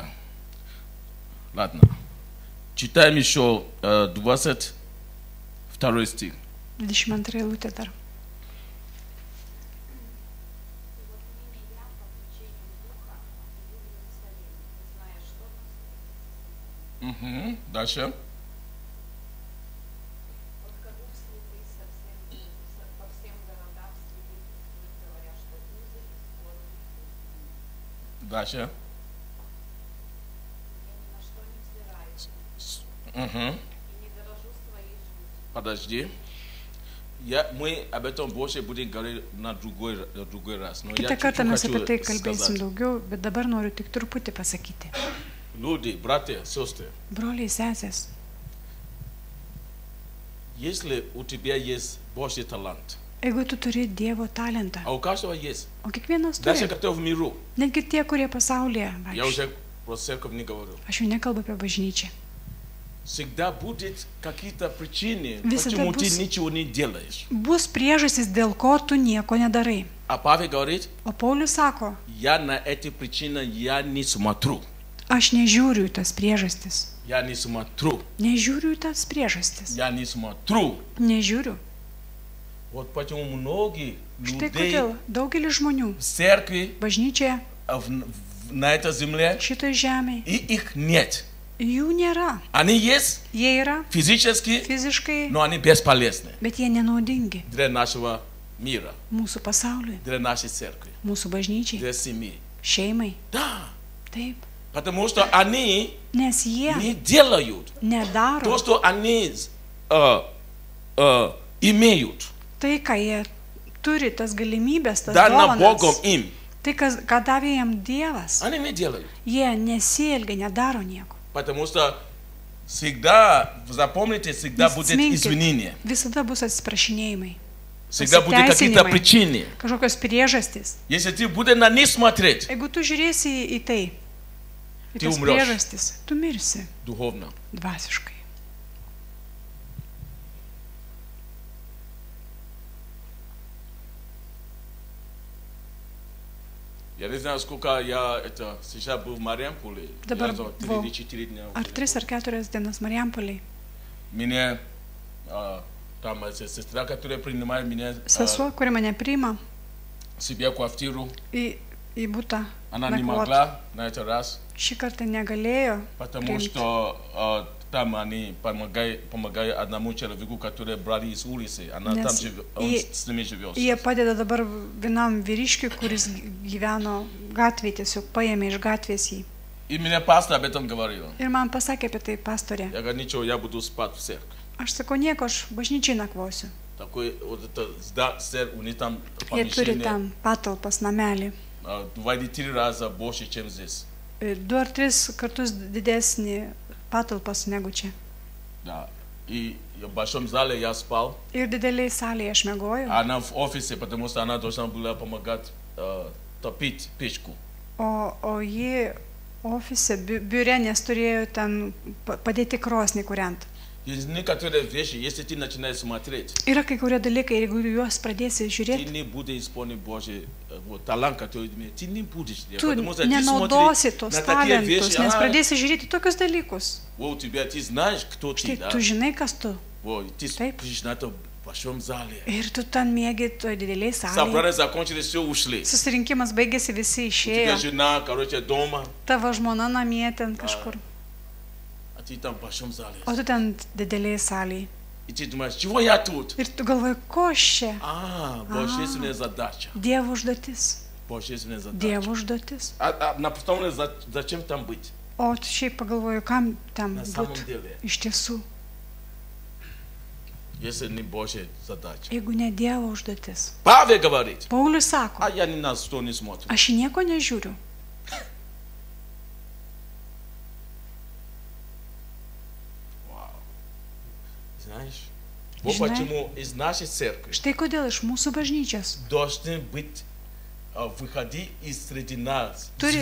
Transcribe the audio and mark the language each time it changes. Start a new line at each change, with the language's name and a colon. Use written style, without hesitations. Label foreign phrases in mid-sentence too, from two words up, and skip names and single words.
Russian: Ладно. Читаем еще 22 стих.
Lithuanian: 22 eilutė dar.
Russian: Дальше. Только Дух Святый по всем городам свидетельствует, говоря, что узы и скорби ждут меня. Дальше. Я ни на что не взираю и не дорожу своей жизнью. Подожди. Мы об этом больше будем говорить на другой раз. Но
Lithuanian: Kitą
Russian: я
Lithuanian: kartą mes apie tai
Russian: хочу
Lithuanian: kalbėsim
Russian: сказать.
Lithuanian: daugiau, bet dabar noriu tik truputį pasakyti.
Russian: Люди, братья, сестры,
Lithuanian: Broliai, sesės,
Russian: если у тебя есть Божий талант,
Lithuanian: jeigu tu turi Dievo talentą,
Russian: а у каждого есть,
Lithuanian: o kiekvienas
Russian: даже
Lithuanian: turi,
Russian: кто в миру,
Lithuanian: netgi tie, kurie pasaulyje
Russian: я
Lithuanian: vaikšto,
Russian: уже про церковь не говорю,
Lithuanian: aš jau nekalbu apie bažnyčią,
Russian: всегда будет какие-то причины, Всегда почему ты
Lithuanian: бус-
Russian: ничего не делаешь.
Lithuanian: bus priežastis, dėl ko tu nieko nedarai.
Russian: А Павел говорит,
Lithuanian: O Paulius sako,
Russian: я на эти причины я не смотрю.
Lithuanian: aš nežiūriu į tas priežastis.
Russian: Я не смотрю.
Lithuanian: Nežiūriu į tas priežastis.
Russian: Я не смотрю.
Lithuanian: Nežiūriu.
Russian: Вот почему многие
Lithuanian: Štai
Russian: людей
Lithuanian: kodėl daugelis žmonių
Russian: в церкви,
Lithuanian: bažnyčioje
Russian: на этой земле,
Lithuanian: šitoj žemėje,
Russian: и их нет.
Lithuanian: jų nėra.
Russian: Они есть
Lithuanian: Jie yra
Russian: физически,
Lithuanian: fiziškai,
Russian: но они бесполезны
Lithuanian: bet jie nenaudingi
Russian: для нашего мира,
Lithuanian: mūsų pasauliui,
Russian: для нашей церкви,
Lithuanian: mūsų bažnyčiai,
Russian: для семьи.
Lithuanian: šeimai.
Russian: Да,
Lithuanian: Taip.
Russian: потому что они
Lithuanian: Nes jie
Russian: не делают то,
Lithuanian: nedaro
Russian: что они имеют.
Lithuanian: tai, ką jie turi, tas galimybės, tas
Russian: Дано Богом
Lithuanian: dovanas.
Russian: им.
Lithuanian: Tai, ką davė jam Dievas.
Russian: Они не делают.
Lithuanian: Jie nesielgia, nedaro nieko.
Russian: Потому что всегда, запомните, всегда будет извинение.
Lithuanian: Visada bus atsiprašinėjimai.
Russian: Всегда будут какие-то причины.
Lithuanian: Kažkokios priežastys.
Russian: Если ты будешь на них смотреть
Lithuanian: Jeigu tu žiūrėsi į tai, į Tai tas umrios. priežastis, tu mirsi
Russian: духовно,
Lithuanian: dvasiškai.
Russian: я не знаю, сколько я сейчас был в Мариамполе.
Lithuanian: Dabar
Russian: Я за
Lithuanian: buvau
Russian: 3 или 4 дня.
Lithuanian: ar 3 ar 4 dienas Mariampoliai.
Russian: Меня, там сестра, которая принимает меня
Lithuanian: Sesuo, kuri mane priima
Russian: себе квартиру,
Lithuanian: į butą
Russian: она не
Lithuanian: nakvot,
Russian: могла на этот раз,
Lithuanian: šį kartą negalėjo
Russian: потому
Lithuanian: priimti,
Russian: что там они помогают одному человеку, который брали из улицы. Она
Lithuanian: Nes
Russian: там живет, он
Lithuanian: jie-
Russian: с ними живет.
Lithuanian: Jie padeda dabar vienam vyriškiui, kuris gyveno gatvėje, tiesiog paėmė iš gatvės jį.
Russian: И меня пастор об этом говорил.
Lithuanian: Ir man pasakė apie tai pastorė.
Russian: Я говорю, ничего, я буду спать в церкви.
Lithuanian: Aš sakau, nieko, aš bažnyčiai nakvosiu.
Russian: Такой вот это у них там
Lithuanian: Jie turi
Russian: помещение
Lithuanian: tam patalpas namelį.
Russian: 2-3 раза больше, чем здесь.
Lithuanian: 2 ar 3 kartus didesnį patalpas negu čia.
Russian: Да. И в большом зале я спал.
Lithuanian: Ir dideliai salėje aš mėgojau,
Russian: Она в офисе, потому что она должна была помогать топить печку.
Lithuanian: o ji ofise, biure, nes turėjo ten padėti krosnį kuriant.
Russian: Есть некоторые вещи, если ты начинаешь смотреть,
Lithuanian: Yra kai kurie dalykai, jeigu juos pradėsi
Russian: ты
Lithuanian: žiūrėti,
Russian: не будешь исполнить Божий талант, который имеет. Ты не будешь.
Lithuanian: tu
Russian: Потому что ты
Lithuanian: nenaudosi
Russian: смотришь
Lithuanian: tos
Russian: на такие вещи,
Lithuanian: talentus, nes pradėsi žiūrėti tokius dalykus.
Russian: вот у тебя, ты знаешь, кто ты,
Lithuanian: Štai
Russian: да?
Lithuanian: tu žinai, kas tu.
Russian: Вот, ты
Lithuanian: Taip.
Russian: спишь на этом большом зале.
Lithuanian: Ir tu ten mėgi toj dideliai salėje.
Russian: Собрание закончились, все ушли.
Lithuanian: Susirinkimas baigėsi, visi
Russian: У тебя
Lithuanian: išėjo.
Russian: жена, короче, дома,
Lithuanian: Tavo žmona namie ten kažkur.
Russian: а ты там в большом зале.
Lithuanian: O tu ten dideliai salėje.
Russian: И ты думаешь, чего я тут?
Lithuanian: Ir tu galvoji, ko aš čia?
Russian: Божественная задача.
Lithuanian: Dievo užduotis.
Russian: Божественная задача.
Lithuanian: Dievo užduotis.
Russian: На потом, зачем там быть?
Lithuanian: O tu šiaip pagalvoju, kam tam
Russian: На самом
Lithuanian: būtų
Russian: деле,
Lithuanian: iš tiesų,
Russian: если не Божья задача.
Lithuanian: jeigu ne Dievo užduotis.
Russian: Павел говорит,
Lithuanian: Paulius sako,
Russian: а я ни на что не смотрю.
Lithuanian: aš į nieko nežiūriu.
Russian: Вау. Знаешь, вот Знаю. почему из нашей церкви
Lithuanian: Štai kodėl iš mūsų bažnyčios
Russian: должны быть, выходить из среди нас
Lithuanian: turi